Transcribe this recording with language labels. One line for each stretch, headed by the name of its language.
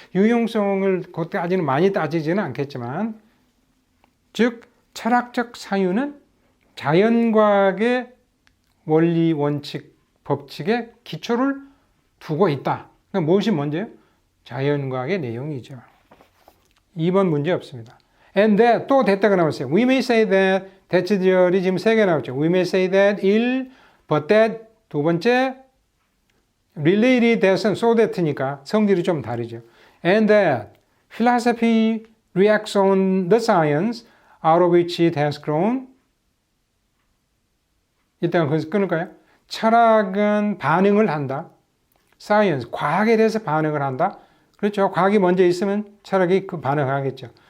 Korean: 유용성을 그때까지는 많이 따지지는 않겠지만 즉 철학적 사유는 자연과학의 원리, 원칙, 법칙에 기초를 두고 있다. 그러니까 무엇이 먼저요? 자연과학의 내용이죠. 2번 문제 없습니다.
English: And that
Korean: 또 됐다가 나왔어요.
English: We may say that
Korean: 대치절이 지금 3개 나왔죠.
English: We may say that 1, but that
Korean: 두 번째
English: related that은 so that니까
Korean: 성질이 좀 다르죠.
English: And that philosophy reacts on the science out of which it has grown.
Korean: 이따가 거기서 끊을까요? 철학은 반응을 한다. science, 과학에 대해서 반응을 한다. 그렇죠. 과학이 먼저 있으면 철학이 그 반응하겠죠.